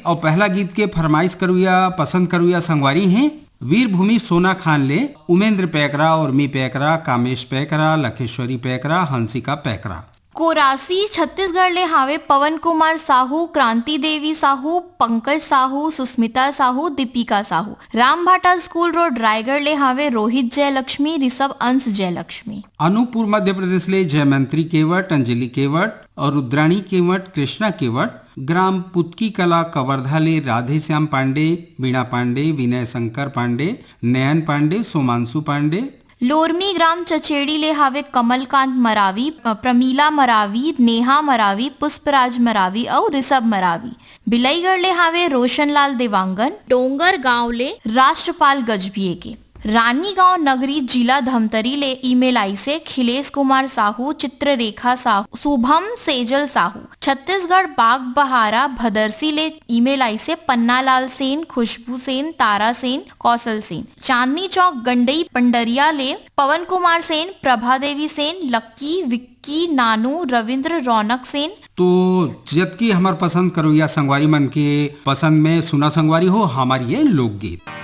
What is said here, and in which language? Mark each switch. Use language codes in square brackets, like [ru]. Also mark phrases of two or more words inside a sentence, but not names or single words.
[hne] और पहला गीत के फरमाइश करुया पसंद करुया संगवारी हैं वीरभूमि सोना खान ले, उमेंद्र पैकरा, उर्मी पैकरा, कामेश पैकरा, लखेश्वरी पैकरा, हंसिका पैकरा। कोरासी छत्तीसगढ़ ले हावे पवन कुमार साहू, क्रांति देवी साहू, पंकज साहू, सुस्मिता साहू, दीपिका साहू। रामभाटा स्कूल रोड रायगढ़ ले हावे रोहित जयलक्ष्मी, ऋषभ अंश जयलक्ष्मी। अनूपपुर मध्य प्रदेश ले जयमंत्री केवट, अंजलि केवट और रुद्राणी केवट, कृष्णा केवट। ग्राम पुतकी कला कवर्धा ले राधे श्याम पांडे, बीणा पांडे, विनय शंकर पांडे, नयन पांडे, सोमांशु पांडे। लोरमी ग्राम चचेड़ी ले हावे कमलकांत मरावी, प्रमीला मरावी, नेहा मरावी, पुष्पराज मरावी और ऋषभ मरावी। बिलईगढ़ ले हावे रोशनलाल देवांगन। डोंगर गांव ले राष्ट्रपाल गजभिये के। रानी गांव नगरी जिला धमतरी ले ईमेल आई से खिलेश कुमार साहू, चित्ररेखा साहू, शुभम सेजल साहू। छत्तीसगढ़ बाग बहारा भदरसी ले ईमेल आई से पन्नालाल सेन, खुशबू सेन, तारा सेन, कौशल सेन। चांदनी चौक गंडई पंडरिया ले पवन कुमार सेन, प्रभा देवी सेन, लक्की, विक्की, नानू, रविंद्र, रौनक सेन। तो जब की हमार पसंद करो या संगवारी मन के पसंद में सुना संगवारी हो हमारी ये लोकगीत।